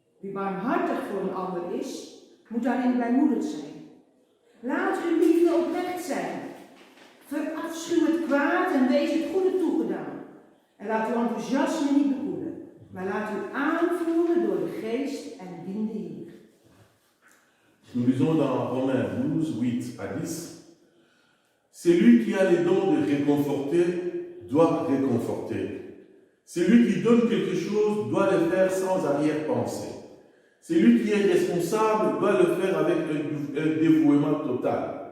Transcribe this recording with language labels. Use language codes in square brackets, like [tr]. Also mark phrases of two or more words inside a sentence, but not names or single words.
[nl] Wie barmhartig voor een ander is, moet daarin blijmoedig zijn. Laat uw liefde oprecht zijn. Verafschuw het kwaad en wees het goede toegedaan. En laat uw enthousiasme niet bekoelen, maar laat u aanvoeren door de geest en dien de Heer. [fr] Nous lisons dans Romains 12, 8 à 10. Celui qui a les dons de réconforter doit réconforter. Celui qui donne quelque chose doit le faire sans arrière-pensée. Celui qui est responsable doit le faire avec un dévouement total.